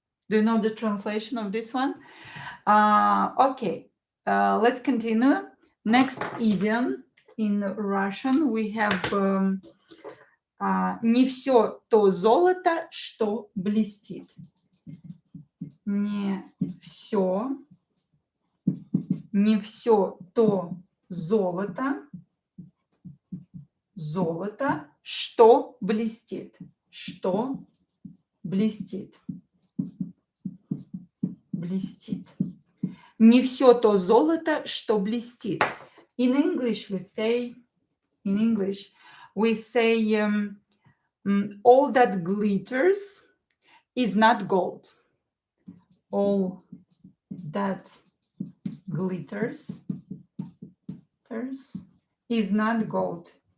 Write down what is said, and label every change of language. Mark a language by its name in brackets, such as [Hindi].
[English] Do you know the translation of this one? Okay, let's continue. Next idiom in Russian we have [Russian] не все то золото, что блестит. Не все то золото, что блестит. Что блестит. Блестит. Не все то золото, что блестит. [English] In English we say all that glitters is not gold. All that glitters is not gold.